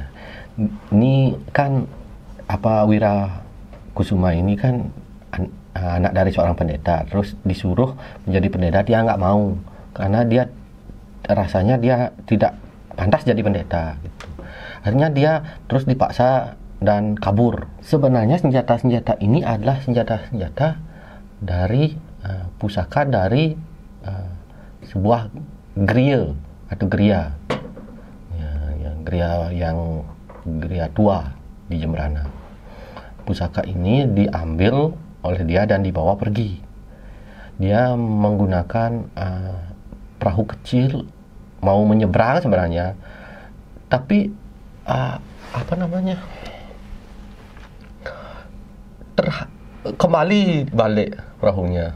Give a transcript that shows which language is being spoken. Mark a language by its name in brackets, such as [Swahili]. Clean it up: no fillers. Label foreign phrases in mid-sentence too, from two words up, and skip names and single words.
[Indonesian] Ini kan Wira Kusuma ini kan anak dari seorang pendeta, terus disuruh menjadi pendeta, dia nggak mau karena dia rasanya dia tidak pantas jadi pendeta gitu. Akhirnya dia terus dipaksa dan kabur. Sebenarnya senjata-senjata ini adalah senjata-senjata dari pusaka dari sebuah griya atau geria, geria tua di Jembrana. Pusaka ini diambil oleh dia dan dibawa pergi. Dia menggunakan perahu kecil mau menyeberang sebenarnya, tapi kembali balik perahunya.